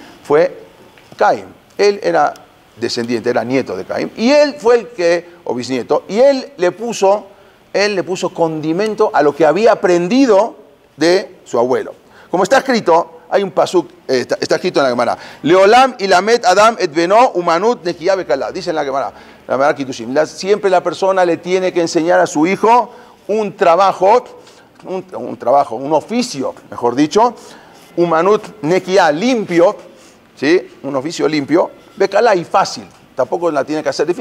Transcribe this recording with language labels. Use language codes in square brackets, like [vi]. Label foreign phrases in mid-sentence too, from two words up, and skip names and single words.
[es] Fue Caín. Él era descendiente, era nieto de Caín, y él fue o bisnieto, y él le puso condimento a lo que había aprendido de su abuelo. Como está escrito, hay un pasuk, está escrito en la Gemara. [he] לעולם ילמד אדם את בנו אומנות נקיה וקלה. [es] Dice en la Gemara Kitushim. Siempre la persona le tiene que enseñar a su hijo un trabajo, un oficio, mejor dicho, [he] אומנות נקיה, [es] limpio, ¿sí? Un oficio limpio, bekala y fácil. Tampoco la tiene que hacer difícil.